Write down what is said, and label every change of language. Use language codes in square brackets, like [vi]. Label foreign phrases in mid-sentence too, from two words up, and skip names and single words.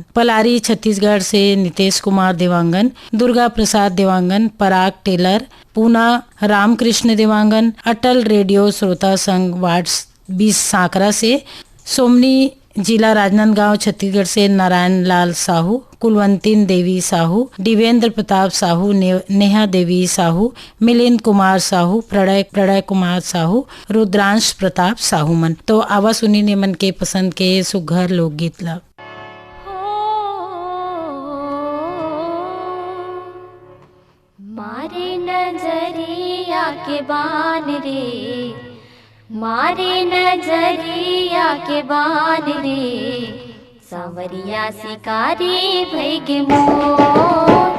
[hne] पलारी छत्तीसगढ़ से नितेश कुमार देवांगन, दुर्गा प्रसाद देवांगन, पराग टेलर, पूना रामकृष्ण देवांगन, अटल रेडियो श्रोता संघ वार्ड 20 सांकरा से सोमनी जिला राजनांदगांव छत्तीसगढ़ से नारायण लाल साहू, कुलवंतीन देवी साहू, दिवेंद्र प्रताप साहू, नेहा देवी साहू, मिलिंद कुमार साहू, प्रलय कुमार साहू, रुद्रांश प्रताप साहू मन। तो आवा सुनी ने मन के पसंद के सुघर लोकगीत ला। मारे नजरिया के बान रे, मारे नजरिया के बान रे, सांवरिया शिकारी भैगे मोर।